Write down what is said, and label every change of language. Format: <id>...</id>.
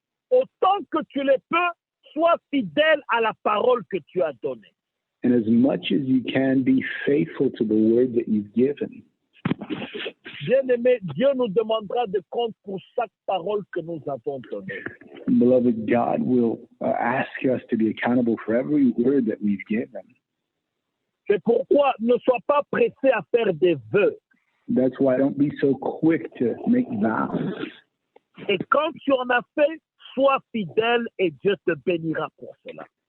<fr>Autant que tu le peux, sois fidèle à la parole que tu as donnée.</fr> <en>And as much as you can, be faithful to the word that you've given.</en> <fr>Bien-aimé, Dieu nous demandera de compte pour chaque parole que nous avons donnée.</fr> <en>Beloved, God will ask us to be accountable for every word that we've given.</en> <fr>C'est pourquoi ne sois pas pressé à faire des vœux.</fr> <en>That's why don't be so quick to make vows.</en> <fr>Et quand tu en as fait, sois fidèle et Dieu te bénira pour cela.</fr>